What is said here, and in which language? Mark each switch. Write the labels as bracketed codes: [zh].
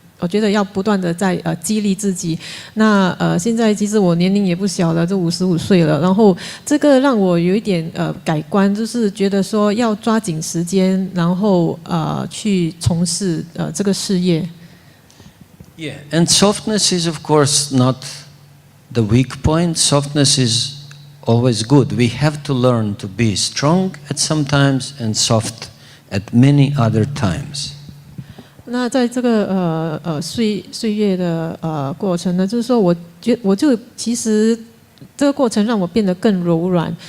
[zh] 我觉得要不断的在激励自己。那现在其实我年龄也不小了，就55岁了。然后这个让我有一点改观，就是觉得说要抓紧时间，然后去从事这个事业。 [en] Yeah, and softness is of course not the weak point. Softness is always good. We have to learn to be strong at some times and soft at many other times. [zh] 那在这个岁月的过程呢，就是说我就其实这个过程让我变得更柔软。